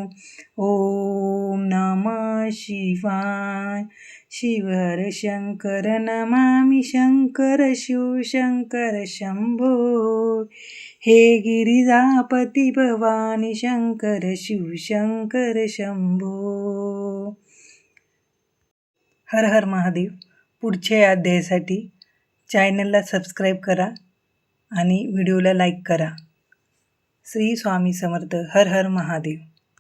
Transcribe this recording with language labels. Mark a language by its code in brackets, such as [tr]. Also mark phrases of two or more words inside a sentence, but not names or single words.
[sa] ओम नमः शिवाय शिव हर शंकर नमामि शंकर शिव शंकर शंभो हे गिरिजापती भवानी शंकर शिव शंकर शंभो. [mr] हर हर महादेव. पुढच्या अध्यायासाठी चॅनलला सबस्क्राईब करा आणि व्हिडिओला लाईक करा. श्री स्वामी समर्थ. हर हर महादेव.